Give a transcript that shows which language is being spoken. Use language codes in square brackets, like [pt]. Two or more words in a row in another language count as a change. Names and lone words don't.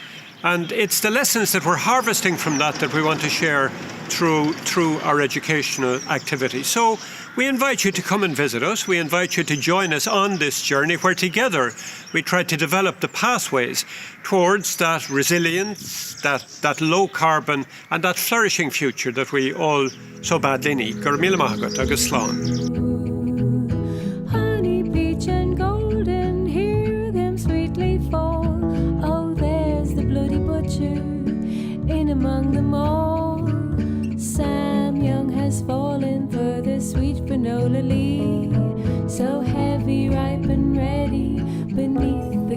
[en] And it's the lessons that we're harvesting from that we want to share through our educational activity. So we invite you to come and visit us. We invite you to join us on this journey where together we try to develop the pathways towards that resilience, that low carbon and that flourishing future that we all so badly need. [ga] Gur míle maith agat, agus slán. [en] Honey, peach and golden, hear them sweetly fall. Oh, there's the bloody butcher in among them all. Sam Young has fallen for the sweet granola leaf, so heavy, ripe and ready beneath